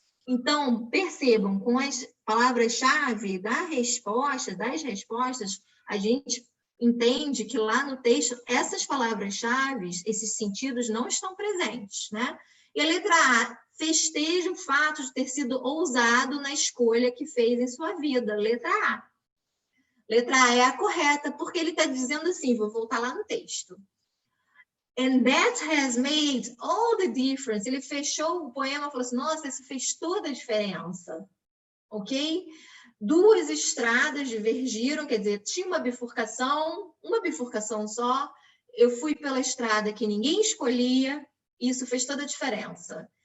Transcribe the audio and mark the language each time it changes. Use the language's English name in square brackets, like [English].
[Portuguese] Então, percebam, com as palavras-chave das respostas, a gente entende que lá no texto, essas palavras-chave, esses sentidos não estão presentes, né? E a letra A festeja o fato de ter sido ousado na escolha que fez em sua vida. Letra A. Letra A é a correta, porque ele está dizendo assim, vou voltar lá no texto. [English] And that has made all the difference. [Portuguese] Ele fechou o poema e falou assim, nossa, isso fez toda a diferença. Ok? Duas estradas divergiram, quer dizer, tinha uma bifurcação só. Eu fui pela estrada que ninguém escolhia, e isso fez toda a diferença.